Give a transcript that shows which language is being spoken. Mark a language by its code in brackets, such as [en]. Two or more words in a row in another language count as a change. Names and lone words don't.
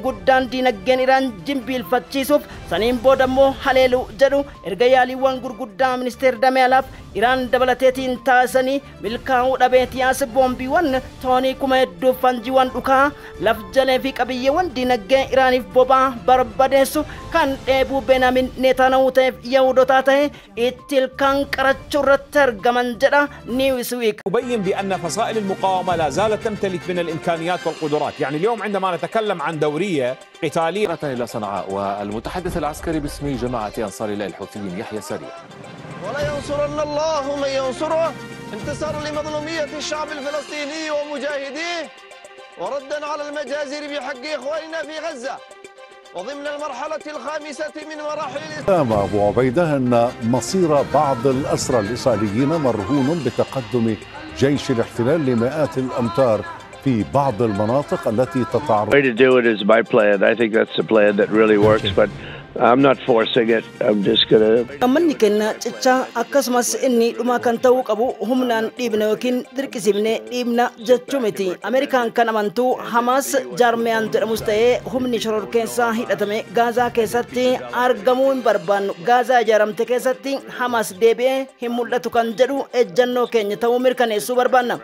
[om] guddaan diinagdeen Iraan jimbiilfachiisuuf saniin booda immoo haleelu jedhu erga yaaliiwwan gurguddaa ministeera Dameelaaf Iraan dabalateetiin taasisanii milkaa'uu dhabeetiyaas boombiiwwan toonii 1000 fanjiiwwan dhukaa laf jalee fi qabiyyeewwan diinagdee Iraaniif bobaa barbadeessu kan dheebuu Benyamin Netanyaahuu ta'eef Yahudotaa ta'e itti kan qarachuu irratti argaman jedha Newsweek. [ar] يبين بأن فصائل المقاومة لا زالت تمتلك من الإمكانيات والقدرات، يعني اليوم عندما نتكلم عن دورية قتالية إلى صنعاء والمتحدث العسكري باسم جماعة أنصار الله الحوثيين يحيى سريع. ولا ينصرن الله من ينصره، انتصار لمظلومية الشعب الفلسطيني ومجاهديه وردا على المجازر بحق إخواننا في غزة وضمن المرحلة الخامسة من مراحل قام أبو عبيدة أن مصير بعض الأسرى الإسرائيليين مرهون بتقدم جيش الاحتلال لمئات الأمتار في بعض المناطق التي تتعرض. [en] The way to do it is my plan. I think that's the plan that really works, but I'm not forcing it. I'm just gonna. [om] Amanni kenna cicha akkasumas inni dhuma kan ta'uu qabu humnaan dhiibna yookiin dirqisiifne dhiibna jechuu miti. Ameerikaan kan amantu Hamas jaarmiyaan jedhamus ta'ee humni shororkeessaa hidhatame Gaazaa keessatti argamuu hin barbaannu. Gaazaa ijaaramte keessatti Hamas deebi'ee hin mul'atu kan jedhu ejjannoo keenya ta'uu mirkaneessuu barbaanna.